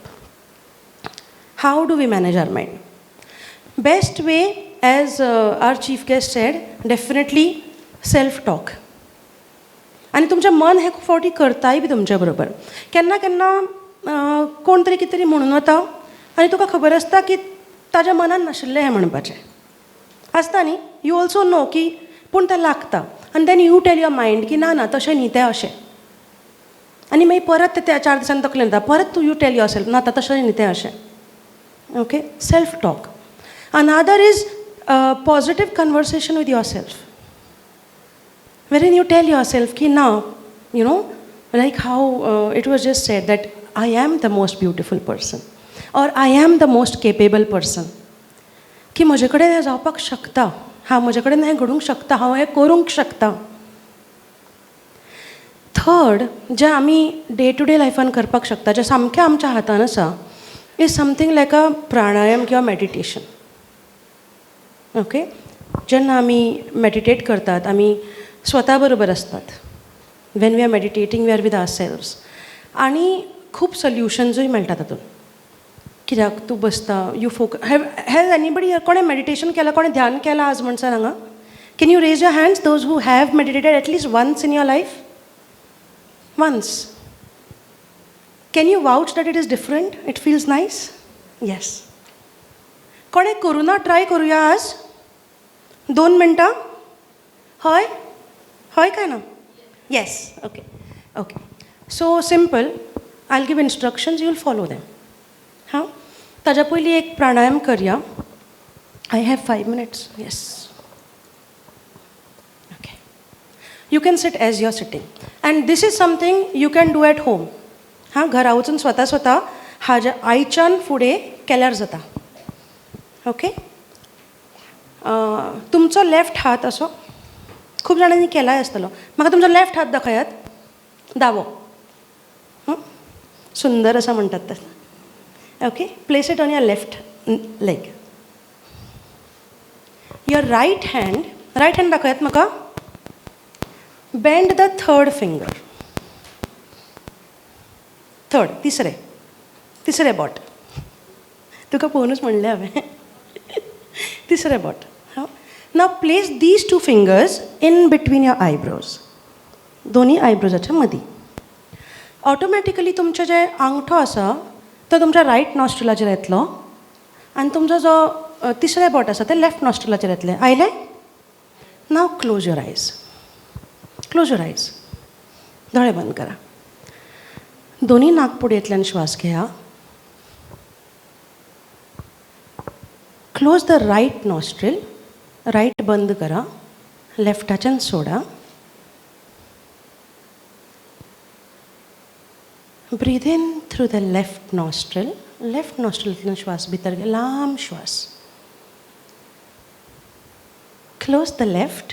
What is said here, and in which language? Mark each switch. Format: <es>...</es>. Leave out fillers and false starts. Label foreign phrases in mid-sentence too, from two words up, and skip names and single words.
<en>How do we manage our mind? Best way, as our chief guest said, definitely self talk.</en> <kok>आनी तुमचें मन हें खूब फावटी करताय बी तुमच्या बरोबर. केन्ना केन्ना कोण तरी कितें तरी म्हणून वता आनी तुका खबर आसता की ताज्या मनान नाशिल्लें हें म्हणपाचें आसता न्ही.</kok> <en>you also know</en> <kok>की पूण तें लागता आनी</kok> <en>then you tell your mind</en> <kok>की ना ना तशें न्ही, तें अशें. आनी मागीर परत ते 4 दिसांनी तकलेन येता, परत तूं</kok> <en>you tell your self</en> <kok>ना तशें न्ही, तें अशें.</kok> <en>OK, self talk. Another is positive conversation with your self, wherein you tell yourself</en> <kok>की ना,</kok> <en>you know, like how it was just said that I am the most beautiful person or I am the most capable person,</en> <kok>की म्हजे कडेन हें जावपाक शकता, हांव म्हजे कडेन हें घडूंक शकता, हांव हें करूंक शकता. थर्ड, जें आमी</kok> <en>day to day</en> <kok>लायफान करपाक शकता, जें सामकें आमच्या हातान आसा,</kok> <en>is something like a</en> <kok>प्राणायाम किंवा मेडिटेशन. ओके, जेन्ना आमी मेडिटेट करतात आमी स्वता बरोबर असतात.</kok> <en>When we are meditating we are with our selves.</en> <kok>आनी खूब सोल्युशन्सूय मेळटा तातूंत. कित्याक तूं बसता,</kok> <en>you have anybody</en> <kok>कोणें मेडिटेशन केलां, कोणें ध्यान केलां आज म्हणसर हांगा?</kok> <en>Can you raise your hands those who have meditated at least once in your life? Once. Can you vouch that it is different? It feels nice? Yes.</en> <kok>कोणें करुना ट्राय करुया आज? 2 मिनटां? हय? हय काय ना? येस. ओके ओके.</kok> <en>So simple, I will give instructions, you will follow them.</en> <kok>हां, ताज्या पयलीं एक प्राणायाम करया.</kok> <en>I have 5 minutes. Yes. OK. You can sit as you are sitting and this is something you can do at home.</en> <kok>हां, घरा वचून स्वता हाज्या आयच्यान फुडें केल्यार जाता. ओके. तुमचो लेफ्ट हात असो, खूब जाणांनी केलाय आसतलो, म्हाका तुमचो लेफ्ट हात दाखयात. दावो. सुंदर असा म्हणटात ते.</kok> <en>OK, place it on your left leg. your right hand</en> <kok>दाखयात म्हाका.</kok> <en>Bend the third finger. Third,</en> <kok>तिसरे बोट. तुका पळोवनूच म्हणलें हांवें. तिसरें बोट.</kok> <en>Now place these 2 fingers in between your eyebrows.</en> <kok>दोन्ही आयब्रोजाच्या मदीं. ऑटोमॅटिकली तुमचें जें आंगठो आसा तो तुमच्या रायट नॉस्ट्रिलाचेर येतलो आनी तुमचो जो तिसरें बोट आसा तें लेफ्ट नॉस्ट्रिलाचेर येतलें.</kok> <en>आयलें? Now close your eyes. Close your eyes. क्लोज युअर आयज.</en> <kok>दोळे बंद करा. दोन्ही नाकपुडयेंतल्यान श्वास घेया.</kok> <en>Close the right nostril.</en> <kok>राईट बंद करा, लेफ्टाच्यान सोडा.</kok> <en>Breathe in through the left नॉस्ट्रिलतल्यान</en> <kok>श्वास भितर घे, लांब श्वास.</kok> <en>Close the left.</en>